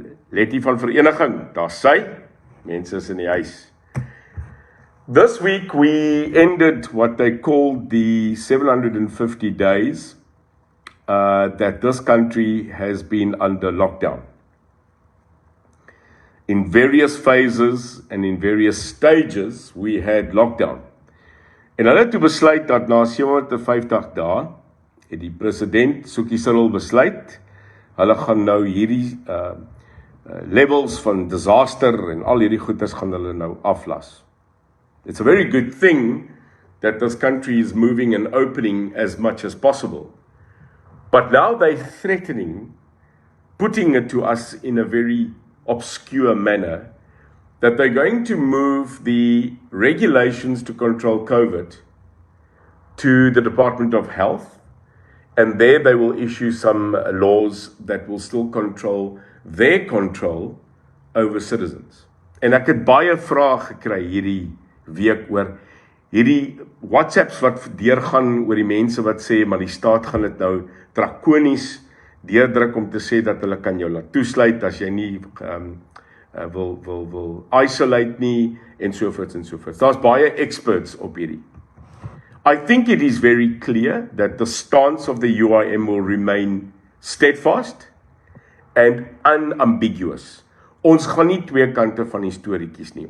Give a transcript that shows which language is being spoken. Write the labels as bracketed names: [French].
[Afrikaans] Letty van Vereniging, daar's sy. Mense is in die huis. [English] This week we ended what they called the 750 days that this country has been under lockdown. In various phases and in various stages, we had lockdown. [Afrikaans] En hulle het toe besluit dat na 750 dae, het die president, Suki Cyril, besluit, hulle gaan nou hierdie levels van disaster en al hierdie goeders gaan hulle nou aflas. [English] It's a very good thing that this country is moving and opening as much as possible. But now they're threatening, putting it to us in a very obscure manner, that they're going to move the regulations to control COVID to the Department of Health, and there they will issue some laws that will still control their control over citizens. [Afrikaans] En ek het baie vrae gekry hierdie week oor hierdie WhatsApps wat deurgaan oor die mense wat sê, maar die staat gaan dit nou drakonies deurdruk om te sê dat hulle kan jou laat toesluit as jy nie wil isolate nie en sovoorts en sovoorts. Daar's baie experts op hierdie. [English] I think it is very clear that the stance of the UIM will remain steadfast and unambiguous. [Afrikaans] Ons gaan nie twee kante van die storie kies nie.